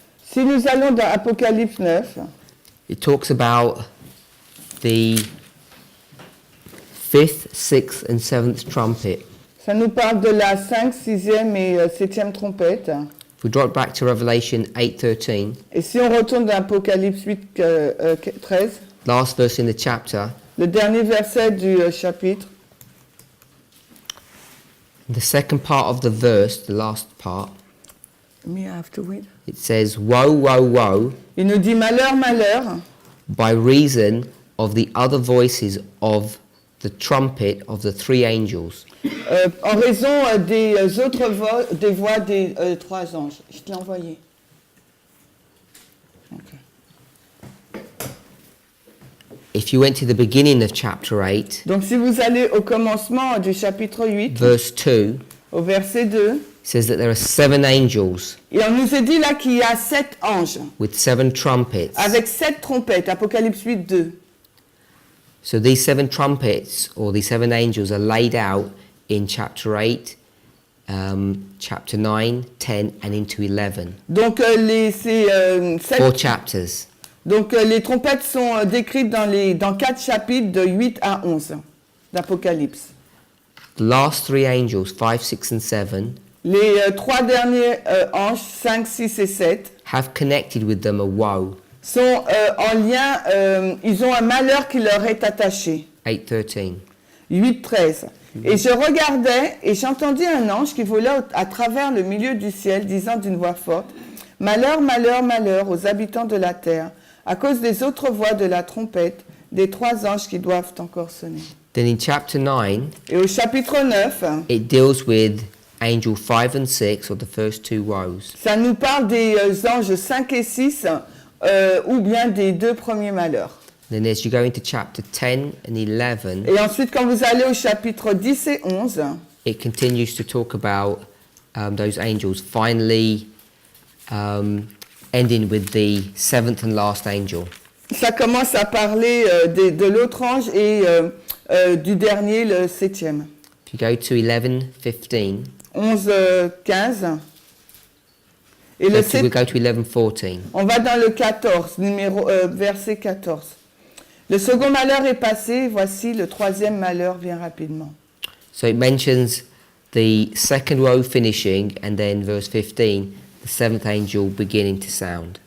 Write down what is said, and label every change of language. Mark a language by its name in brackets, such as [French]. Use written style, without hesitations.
[French] Si nous allons dans Apocalypse 9, [English] it talks about the 5th, 6th and 7th trumpet. [French] ça nous parle de la 5, 6e et 7e trompette. [English] If we drop back to Revelation 8:13, [French] Et si on retourne dans Apocalypse 8, 13, [English] last verse in the chapter, [French] le dernier verset du chapitre, [English] the second part of the verse, the last part, me I have to wait. it says, "Woe, woe, woe, [French] Il nous dit malheur, malheur, [English] by reason of the other voices of the trumpet of the three angels." [French] en raison des autres des voix des 3 anges. Je te l'ai envoyé. Ok. [English] if you went to the beginning of chapter 8, [French] Donc si vous allez au commencement du chapitre 8, [English] verse 2, [French] au verset 2, [English] it says that there are 7 angels [French] et on nous a dit là qu'il y a 7 anges [English] with 7 trumpets. [French] avec 7 trompettes, Apocalypse 8, 2. [English] So these 7 trumpets, or these 7 angels, are laid out in chapter 8, chapter 9, 10, and into 11. [French] Donc ces 7 [English] 4 chapters. [French] Donc les trompettes sont décrites dans 4 chapitres de 8 à 11 d'Apocalypse. [English] The last 3 angels, 5, 6, and 7, [French] Les 3 derniers anges, 5, 6 et 7, [English] have connected with them a woe. [French] sont en lien, ils ont un malheur qui leur est attaché. [English] 8:13. [French] 8, 13. Et je regardais et j'entendis un ange qui volait à travers le milieu du ciel, disant d'une voix forte, « Malheur, malheur, malheur aux habitants de la terre, à cause des autres voix de la trompette, des 3 anges qui doivent encore sonner. » [English] Then in chapter 9, [French] Et au chapitre 9, [English] it deals with angel 5 and 6, or the first 2 woes. [French] ça nous parle des anges 5 et 6, ou bien des 2 premiers malheurs. [English] Then as you go into chapter 10 and 11, [French] Et ensuite, quand vous allez au chapitre 10 et 11, [English] it continues to talk about those angels finally ending with the 7th and last angel. [French] ça commence à parler de l'autre ange et du dernier, le 7e. [English] If you go to 11:15, [French] 11, 15. Et le [English] we 7, go to 11:14. [French] on va dans le 14, verset 14. Le second malheur est passé, voici le 3e malheur vient rapidement. [English] So it mentions the second woe finishing, and then verse 15, the 7th angel beginning to sound.